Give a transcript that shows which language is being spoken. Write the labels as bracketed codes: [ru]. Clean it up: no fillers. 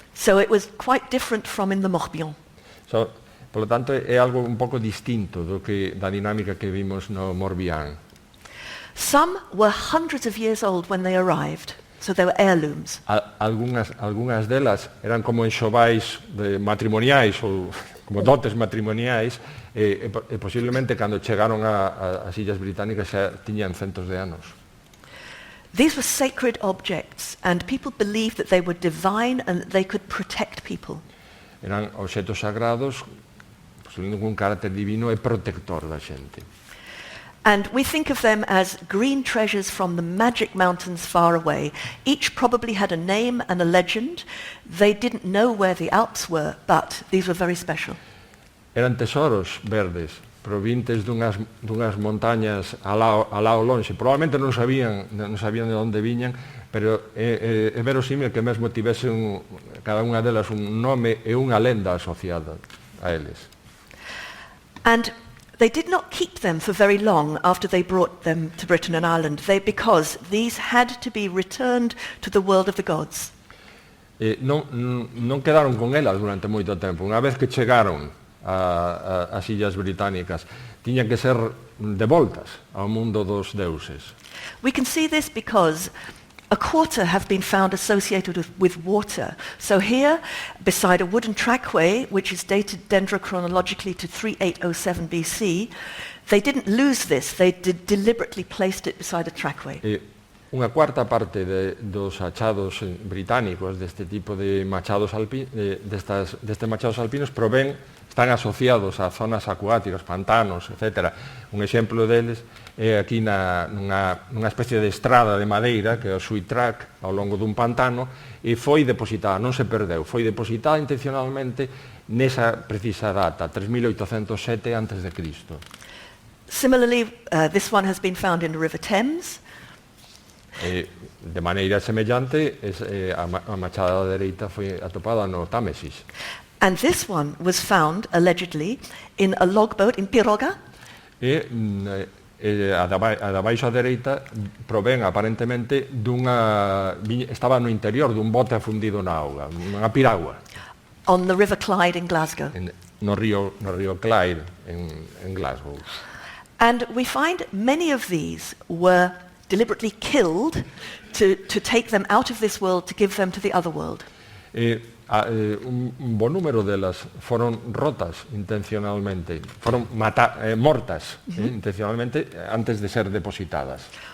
[en] So it was quite different from in the Morbihan. [es] Por lo tanto, [gl] é algo un pouco distinto da dinámica que vimos no Morbihan. [en] Some were hundreds of years old when they arrived, so they were heirlooms. [gl] Algunhas delas eran como enxovais matrimoniais ou como dotes matrimoniais e posiblemente cando chegaron ás Illas Británicas xa tiñan centos de anos. [en] These were sacred objects, and people believed that they were divine and that they could protect people. [gl] Eran obxetos sagrados, possuíndo un carácter divino e protector da xente. [en] And we think of them as green treasures from the magic mountains far away. Each probably had a name and a legend. They didn't know where the Alps were, but these were very special. [gl] Eran tesoros verdes, provintes dunhas montañas alao lonxe. Probablemente non sabían de onde viñan, pero é verosímil que mesmo tivesen cada unha delas un nome e unha lenda asociada a eles. [en] And they did not keep them for very long after they brought them to Britain and Ireland, because these had to be returned to the world of the gods. [gl] Non quedaron con elas durante moito tempo. Unha vez que chegaron ás Illas Británicas, tiñan que ser devoltas ao mundo dos deuses. [en] We can see this because a quarter have been found associated with water. So here, beside a wooden trackway, which is dated dendrochronologically to 3807 BC, they didn't lose this, they deliberately placed it beside a trackway. [gl] Unha cuarta parte dos achados británicos deste tipo de machados destes machados alpinos están asociados a zonas acuáticas, pantanos, etc. Un exemplo deles é aquí nunha especie de estrada de madeira, que é o sweet track, ao longo dun pantano, e foi depositada, non se perdeu, foi depositada intencionalmente nesa precisa data, 3807 a.C. [en] Similarly, this one has been found in the River Thames. [gl] De maneira semellante, a machada dereita foi atopada no Támesis. [en] And this one was found, allegedly, in a logboat in Piroga. [gl] E a da baixo a dereita provén aparentemente estaba no interior dun bote afundido na auga, unha piragua. [en] On the River Clyde in Glasgow. [gl] No río Clyde en Glasgow. [en] And we find many of these were deliberately killed to take them out of this world, to give them to the other world. [gl] Un bon número delas foron rotas intencionalmente, foron mortas intencionalmente antes de ser depositadas.